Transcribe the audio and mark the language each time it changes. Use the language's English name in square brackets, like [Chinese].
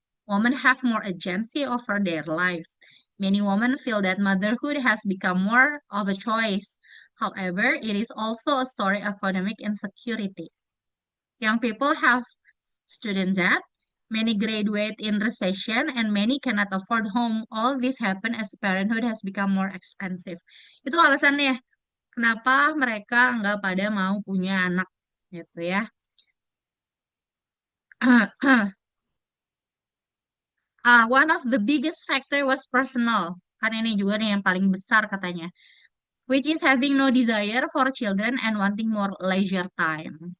[English] Women have more agency over their lives. Many women feel that motherhood has become more of a choice. However, it is also a story of economic insecurity. Young people have student debt, many graduate in recession, and many cannot afford home. All this happen as parenthood has become more expensive. [Indonesian] Itu alasannya kenapa mereka nggak pada mau punya anak gitu ya. [English] One of the biggest factor was personal. [Indonesian] Kan ini juga nih yang paling besar katanya. [English] Which is having no desire for children and wanting more leisure time.